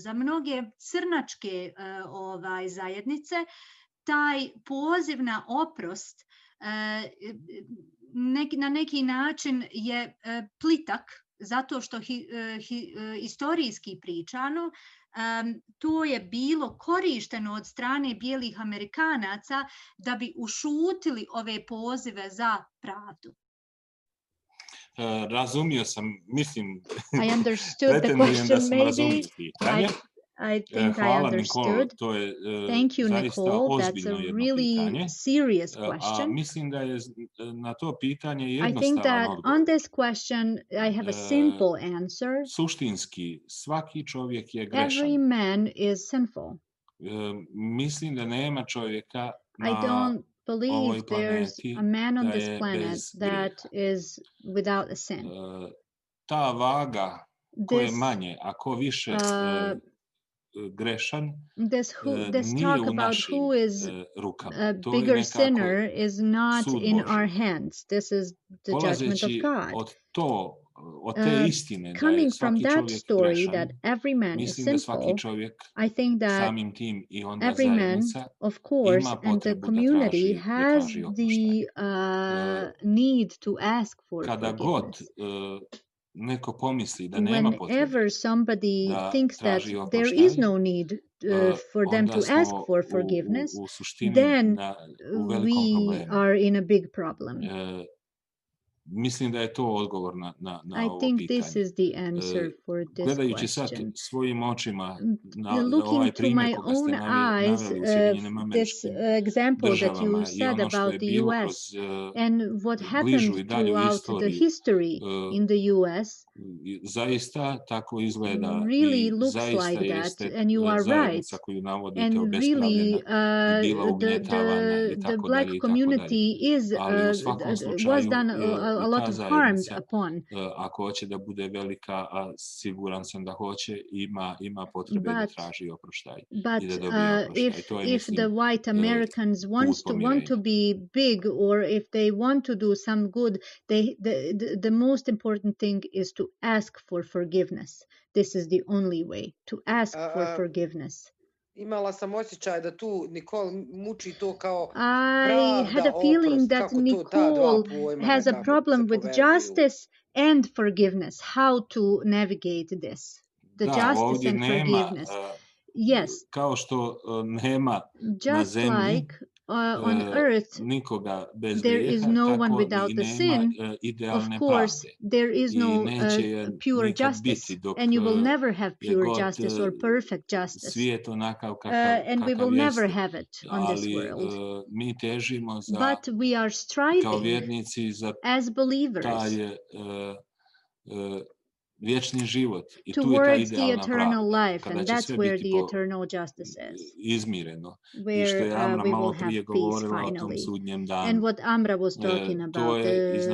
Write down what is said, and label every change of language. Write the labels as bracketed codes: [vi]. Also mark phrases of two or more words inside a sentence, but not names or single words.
[bs] Za mnoge crnačke zajednice taj poziv na oprost na neki način je plitak, zato što historijski pričano to je bilo korišteno od strane bijelih Amerikanaca da bi ušutili ove pozive za pravdu. Razumio sam, mislim, [en] I understood the question, maybe. I think I understood. Thank you, Nicole. That's a really serious question. [bs] Mislim da je na to pitanje jednostavan [en] I think that [bs] odgovor. [en] on this question I have a simple answer. [bs] Suštinski, svaki čovjek je grešan. [en] Every man is sinful. [bs] Mislim da nema čovjeka [en] I don't believe there's a man on this planet that is without a sin. [bs] Ta vaga, ko je manje, a ko više grešan, [en] this talk about who is a bigger sinner is not in our hands. This is the judgment of God. Coming from that story that every man is sinful, I think that every man, of course, and the community has the need to ask for forgiveness. Whenever somebody thinks that there is no need for them to ask for forgiveness, then we are in a big problem. [bs] Mislim da je to odgovor na [en] I think this is the answer for this [bs] Gledajući sad [en] question. [bs] svojim očima na [en] Looking [bs] ovaj [en] to [bs] primjer [en] my [bs] koga ste [en] own eyes, [bs] naveli u Sjedinjenim [en] this [bs] Američkim [en] example that [bs] Državama [en] you [bs] i [en] said [bs] ono što [en] about [bs] je [en] the [bs] bilo [en] US [bs] kroz [en] and what [bs] bližu [en] happened [bs] i dalju [en] throughout the [bs] istoriju, [en] history in the US, [bs] zaista tako izgleda [en] really [bs] i [en] looks [bs] zaista [en] like [bs] jeste [en] that, and you are right. [bs] zajednica koju navodite [en] And really, [bs] obespravljena i bila ugnjetavana i [en] the [bs] tako [en] black [bs] dalje i tako [en] community [bs] dalje. [en] is [bs] Ali u svakom slučaju [en] was done a [bs] i [en] lot [bs] ta [en] of harm [bs] zajednica, [en] upon. [bs] ako hoće da bude velika, a siguran sam da hoće, ima potrebe da traži oproštaj i da dobije oproštaj. To je, [en] if the white Americans want to be big, or if they want to do some good, the most important thing is to ask for forgiveness. This is the only way to ask for forgiveness. [bs] Imala sam osjećaj da tu Nicole muči to kao [en] I had a feeling that Nicole has a problem with justice and forgiveness. How to navigate this? The justice and forgiveness. Yes, [bs] kao što nema na [en] just [bs] zemlji [en] like on earth [bs] nikoga bez [en] there is [bs] grijeha, [en] no one [bs] tako [en] without [bs] i [en] the [bs] nema [en] sin. Of [bs] idealne [en] course, [bs] pravde. [en] there is [bs] I [en] no [bs] neće je [en] pure [bs] nikad [en] justice, [bs] biti dok [en] and you will never have [bs] je [en] pure [bs] god [en] justice or perfect justice. [bs] svijet onakav [en] And we [bs] kakav [en] will never [bs] jeste. [en] have it on this [bs] Ali [en] world. [bs] mi težimo za, [en] But we are [bs] kao [en] striving [bs] vjernici, za [en] as believers [bs] taj vječni život. I tu je ta [en] towards the [bs] idealna [en] eternal [bs] pravda, [en] life, [bs] kada [en] and [bs] će [en] that's [bs] sve [en] where [bs] biti [en] the eternal justice is, [bs] izmireno. I što [en] where [bs] je Amra [en] we [bs] malo [en] will have [bs] prije [en] peace [bs] govorila o tom [en] finally. [bs] sudnjem [en] And [bs] danu. [en] what Amra was talking [bs] To [en] about, [bs] je iz